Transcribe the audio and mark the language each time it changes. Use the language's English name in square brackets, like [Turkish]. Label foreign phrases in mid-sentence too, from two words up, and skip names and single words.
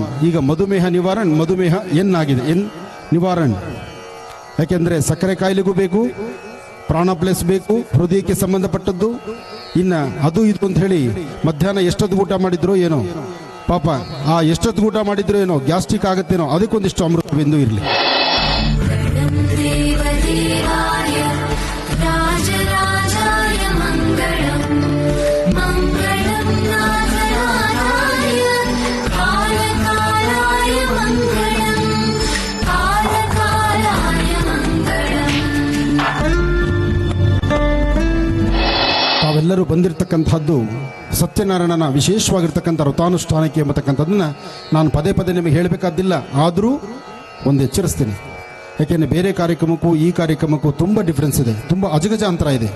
[Kannada] ಈಗ ಮಧುಮೇಹ ಏನಾಗಿದೆ, ನಿವಾರಣ್. ಯಾಕೆಂದರೆ ಸಕ್ಕರೆ ಕಾಯಿಲೆಗೂ ಬೇಕು, ಪ್ರಾಣ ಪ್ಲೇಸ್ ಬೇಕು, ಹೃದಯಕ್ಕೆ ಸಂಬಂಧಪಟ್ಟದ್ದು. ಇನ್ನು ಅದು ಇದು ಅಂತ ಹೇಳಿ ಮಧ್ಯಾಹ್ನ ಎಷ್ಟೊತ್ತು ಊಟ ಮಾಡಿದ್ರು ಏನೋ ಪಾಪ, ಆ ಎಷ್ಟೊತ್ತು ಊಟ ಮಾಡಿದ್ರು ಏನೋ ಗ್ಯಾಸ್ಟ್ರಿಕ್ ಆಗುತ್ತೇನೋ, ಅದಕ್ಕೊಂದಿಷ್ಟು ಅಮೃತ ಬಿಂದು ಇರಲಿ. [Sanskrit] देवदेवाय राजराजाय मङ्गलम् मङ्गलं नारायणाय कालकालाय मङ्गलम् कालकालाय मङ्गलम्. [Kannada] ತಾವೆಲ್ಲರೂ ಬಂದಿರತಕ್ಕಂಥದ್ದು ಸತ್ಯನಾರಾಯಣನ ವಿಶೇಷವಾಗಿರ್ತಕ್ಕಂಥ ವ್ರತಾನುಷ್ಠಾನಕ್ಕೆ ಎಂಬತಕ್ಕಂಥದ್ದನ್ನು ನಾನು ಪದೇ ಪದೇ ನಿಮಗೆ ಹೇಳಬೇಕಾದ್ದಿಲ್ಲ. ಆದರೂ ಒಂದು ಎಚ್ಚರಿಸ್ತೀನಿ. ಯಾಕೆಂದರೆ ಬೇರೆ ಕಾರ್ಯಕ್ರಮಕ್ಕೂ ಈ ಕಾರ್ಯಕ್ರಮಕ್ಕೂ ತುಂಬ ಡಿಫ್ರೆನ್ಸ್ ಇದೆ, ತುಂಬ ಅಜಗಜಾಂತರ ಇದೆ.